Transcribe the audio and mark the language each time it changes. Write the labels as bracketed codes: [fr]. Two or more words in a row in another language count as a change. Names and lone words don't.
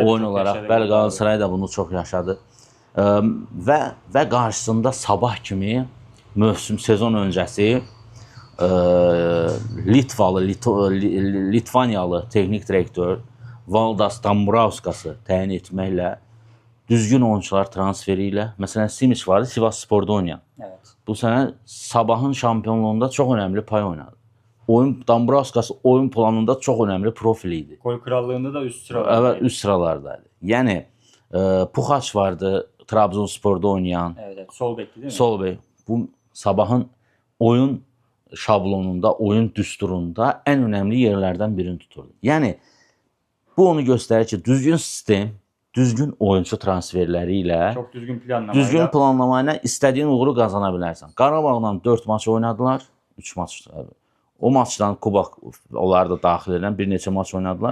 [az] oyun olaraq bəli Galatasaray da bunu çox yaşadı. Və qarşısında Sabah kimi mövsüm sezon öncəsi Litvaniyalı texnik direktor Valdas Dambrauskas təyin etməklə düzgün oyunçular transferi ilə, məsələn Simic vardı, Sivas Spor'da oynayan. [tr] Evet. [az] Bu sənə Sabahın şampiyonluğunda çox önəmli pay oynadı. Dambrauskas oyun planında çox önəmli profil idi. [tr] Gol krallığında da üst sıralarda. Evet, üst sıralardaydı. [az] Yəni Puxaç vardı, Trabzonspor'da oynayan. [tr] Evet, sol bekli değil mi? [az] Sol bek. Bu Sabahın oyun şablonunda, oyun düsturunda ən önəmli yerlərdən birini tuturdu. Yəni bu onu göstərir ki, düzgün sistem, düzgün oyuncu transferləri ilə, [tr] Çok düzgün planlamayla. [az] düzgün planlamayla istədiyin uğuru qazana bilərsən. Qarabağla 4 maç oynadılar, 3 maç. O maçdan Kubok onları da daxil edən bir neçə maç oynadılar.